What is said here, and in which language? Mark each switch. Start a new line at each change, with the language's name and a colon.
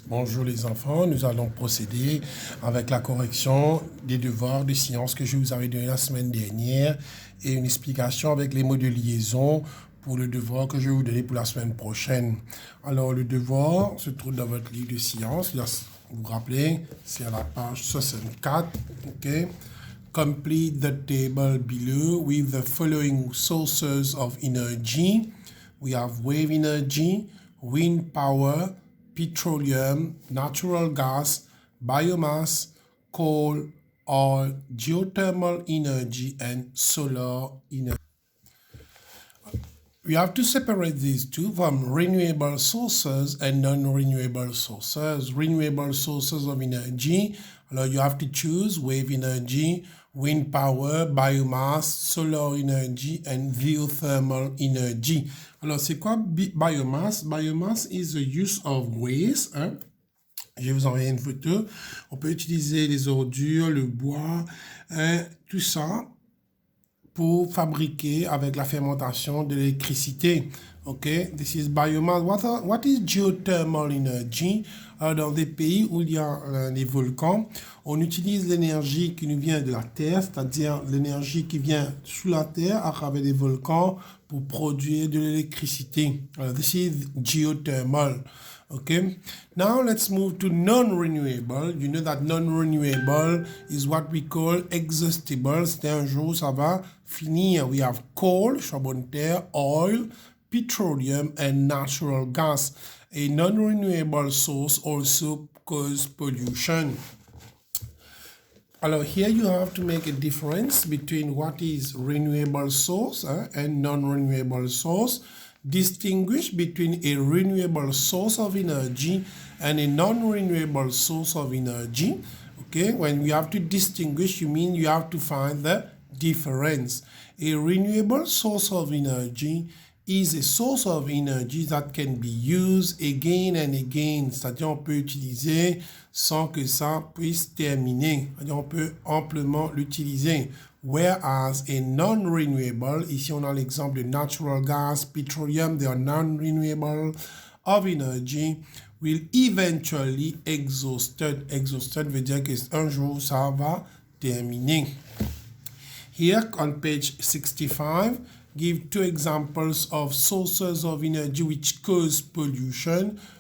French: Bonjour les enfants, nous allons procéder avec la correction des devoirs de sciences que je vous avais donné la semaine dernière et une explication avec les mots de liaison pour le devoir que je vais vous donner pour la semaine prochaine. Alors le devoir se trouve dans votre livre de sciences, vous vous rappelez, c'est à la page 64, ok?
English: Complete the table below with the following sources of energy. We have wave energy, wind power, petroleum, natural gas, biomass, coal, oil, geothermal energy, and solar energy. We have to separate these two from renewable sources and non-renewable sources. Renewable sources of energy, alors you have to choose wave energy, wind power, biomass, solar energy, and geothermal energy.
French: Alors, c'est quoi biomass?
English: Biomass is the use of waste. Hein?
French: Je vais vous envoyer une photo. On peut utiliser les ordures, le bois, hein, tout ça pour fabriquer avec la fermentation de l'électricité.
English: Ok, this is biomass. What is geothermal energy?
French: Alors, dans des pays où il y a des volcans, on utilise l'énergie qui nous vient de la terre, c'est-à-dire l'énergie qui vient sous la terre à travers des volcans pour produire de l'électricité.
English: This is geothermal. Okay, now let's move to non-renewable. You know that non-renewable is what we call exhaustible.
French: C'est un jour, ça va finir.
English: We have coal,
French: charbon de terre,
English: oil, petroleum, and natural gas. A non-renewable source also causes pollution. Alors, here you have to make a difference between what is renewable source and non-renewable source. Distinguish between a renewable source of energy and a non-renewable source of energy. Okay, when you have to distinguish, you mean you have to find the difference. A renewable source of energy is a source of energy that can be used again and again.
French: C'est-à-dire on peut utiliser sans que ça puisse terminer. C'est-à-dire on peut amplement l'utiliser.
English: Whereas a non-renewable,
French: ici on a l'exemple de
English: natural gas, petroleum, they are non-renewable of energy, will eventually exhausted.
French: Exhausted veut dire qu'un jour ça va terminer.
English: Here on page 65, give two examples of sources of energy which cause pollution.